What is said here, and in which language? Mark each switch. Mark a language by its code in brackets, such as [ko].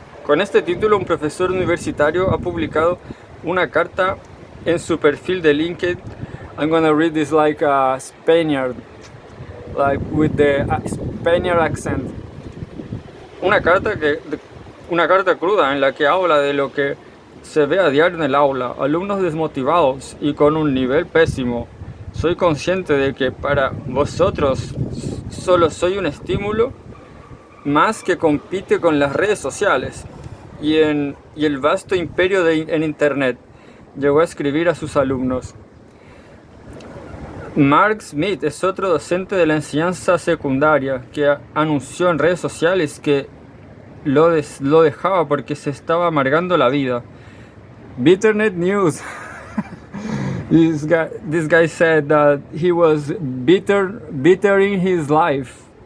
[es] Con este título, un profesor universitario ha publicado una carta en su perfil de LinkedIn. [en] I'm gonna read this like a Spaniard, like with the Spaniard accent. [es] Una carta cruda en la que habla de lo que se ve a diario en el aula. Alumnos desmotivados y con un nivel pésimo. Soy consciente de que para vosotros solo soy un estímulo más que compite con las redes sociales y el vasto imperio en internet. Llegó a escribir a sus alumnos. Mark Smith es otro docente de la enseñanza secundaria que anunció en redes sociales que lo dejaba porque se estaba amargando la vida. [en] Bitternet News. This guy said that he was bittering his life.